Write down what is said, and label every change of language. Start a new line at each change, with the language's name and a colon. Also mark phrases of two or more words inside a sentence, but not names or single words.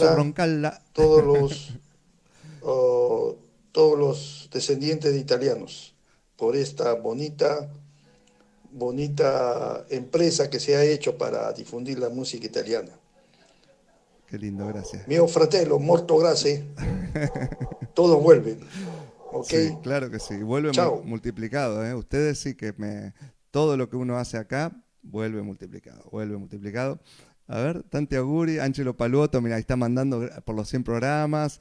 Spanish: sos Roncalla. Todos los descendientes de italianos. Por esta bonita empresa que se ha hecho para difundir la música italiana. Qué lindo, gracias.
Italian: Mio fratello, molto grazie.
Spanish: Todos vuelven. ¿Ok? Sí, claro que sí. Vuelve Chao. multiplicado, ¿eh? Ustedes sí que todo lo que uno hace acá vuelve multiplicado, vuelve multiplicado. A ver,
Italian: Tanti Auguri, Angelo Paluoto,
Spanish: mira, ahí está mandando por los 100 programas.